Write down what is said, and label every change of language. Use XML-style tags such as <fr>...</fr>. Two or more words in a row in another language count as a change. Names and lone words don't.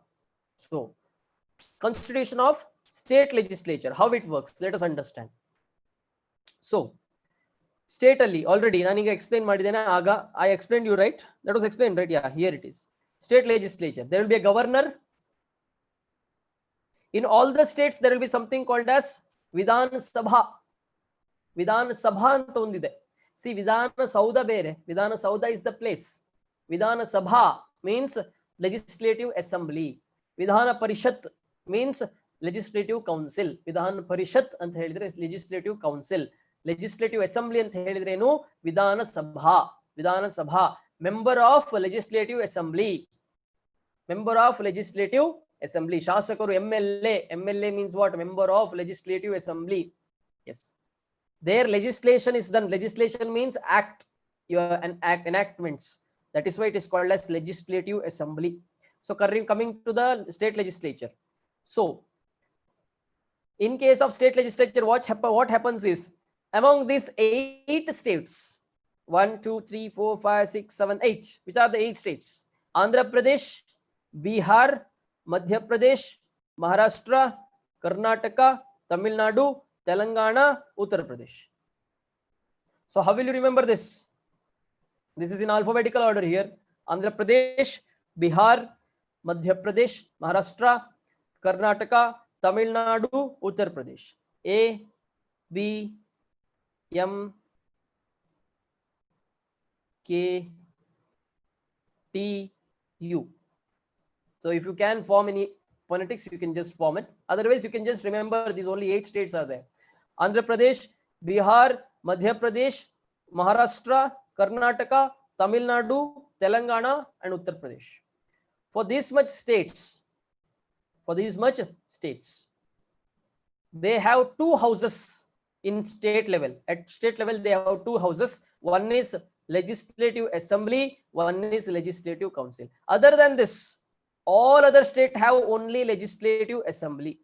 <en>So, constitution of state legislature, how it works, let us understand. So, state alli already</en> <kn>ನನಗೆ explain ಮಾಡಿದ್ದೇನಾ ಆಗ,</kn> <en>I explained you, right? That was explained, right? Yeah, here it is. State legislature, there will be a governor. In all the states there will be something called as Vidhan Sabha.</en> <kn>ವಿಧಾನ ಸಭಾ ಅಂತ ಒಂದಿದೆ. See, ವಿಧಾನ ಸೌಧ ಬೇರೆ.</kn> <en>Vidhana Saudha is the place. Vidhana Sabha means legislative assembly. Vidhana Parishat means legislative council.</en> <kn>ವಿಧಾನ ಪರಿಷತ್ ಅಂತ ಹೇಳಿದ್ರೆ</kn> <en>legislative council. Legislative assembly</en> <kn>ಅಂತ ಹೇಳಿದ್ರೆ ಏನು ವಿಧಾನ ಸಭಾ.</kn> <en>Vidhana Sabha, member of legislative assembly. Member of legislative assembly. Shasakaru, MLA. MLA means what? Member of legislative assembly. Yes. Their legislation is done. Legislation means act. Enactments. That is why it is called as legislative assembly. So coming to the state legislature. So in case of state legislature, what happens is, among these 8 states, 1, 2, 3, 4, 5, 6, 7, 8. Which are the 8 states? Andhra Pradesh, Bihar, Madhya Pradesh, Maharashtra, Karnataka, Tamil Nadu, Telangana, Uttar Pradesh. So how will you remember this? This is in alphabetical order here. Andhra Pradesh, Bihar, Madhya Pradesh, Maharashtra, Karnataka, Tamil Nadu, Uttar Pradesh. A, B, M, K T U. So if you can form any phonetics, you can just form it. Otherwise, you can just remember these only 8 states are there. Andhra Pradesh, Bihar, Madhya Pradesh, Maharashtra, Karnataka, Tamil Nadu, Telangana, and Uttar Pradesh. For these much states, they have 2 houses in state level. At state level, they have 2 houses. One is Legislative Assembly, one is Legislative Council. Other than this, all other states have only Legislative Assembly.</en>